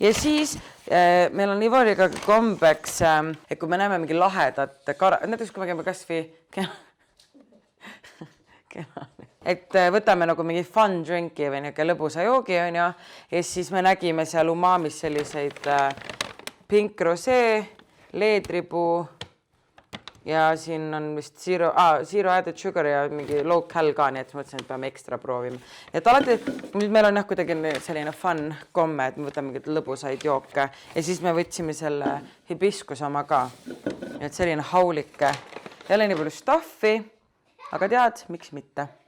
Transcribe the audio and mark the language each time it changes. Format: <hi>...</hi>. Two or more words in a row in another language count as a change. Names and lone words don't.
<et>ja siis meil on Ivoriga kombeks, et kui me näeme mingi lahedat näiteks kui me käime kas või et võtame nagu mingi</et> <en>fun drinki</en> <et>või niisugune lõbusa joogi, on ju, ja siis me nägime seal Umamis selliseid</et> <en>pink rosé,</en> <et>leedripuu ja siin on vist</et> <en>zero added sugar</en> <et>ja mingi</et> <en>low cal</en> <et>ka, nii et mõtlesin, et peame ekstra proovima. Et alati, nüüd meil on jah kuidagi selline fun komme, et me võtame mingid lõbusaid jooke ja siis me võtsime selle hibiskus oma ka. Et selline haulike, jälle nii palju stuffi, aga tead, miks mitte.</et>